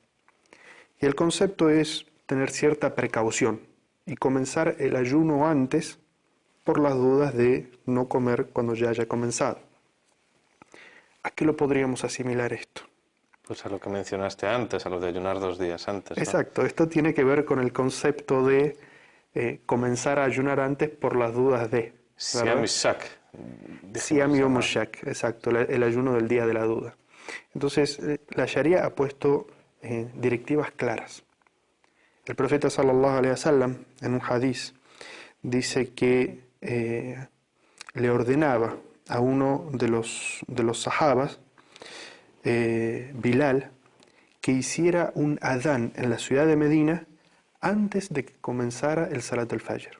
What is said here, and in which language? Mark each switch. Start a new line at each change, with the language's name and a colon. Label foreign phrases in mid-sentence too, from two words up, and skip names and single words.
Spanish: Y el concepto es tener cierta precaución y comenzar el ayuno antes por las dudas de no comer cuando ya haya comenzado. ¿A qué lo podríamos asimilar esto? Pues a lo que mencionaste antes, a lo de ayunar 2 días antes, ¿no? Exacto, esto tiene que ver con el concepto de comenzar a ayunar antes por las dudas de...
Arabic: صيام الشك. صيام الشك,
Spanish: exacto, el ayuno del día de la duda. Entonces, la Sharia ha puesto directivas claras. El profeta
Arabic: صلى الله عليه وسلم
Spanish: en un hadiz dice que le ordenaba a uno de los sahabas, Bilal, que hiciera un adán en la ciudad de Medina antes de que comenzara el Salat del Fajr.